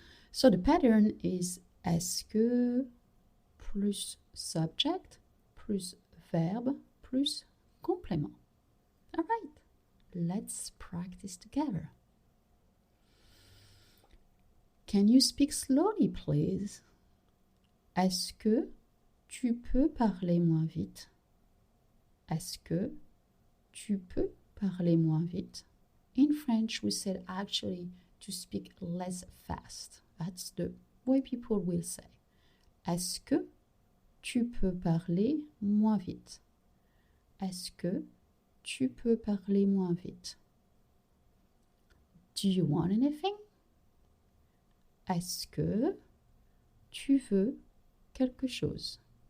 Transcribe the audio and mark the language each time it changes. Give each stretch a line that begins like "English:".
English: So the pattern is est-ce que plus subject plus verbe plus complément. All right, let's practice together. Can you speak slowly, please?
French: Est-ce que tu peux parler moins vite? Est-ce que tu peux parler moins vite?
English: In French, we said actually to speak less fast. That's the way people will say.
French: Est-ce que tu peux parler moins vite? Est-ce que tu peux parler moins vite?
English: Do you want anything?
French: Est-ce que tu veux quelque chose?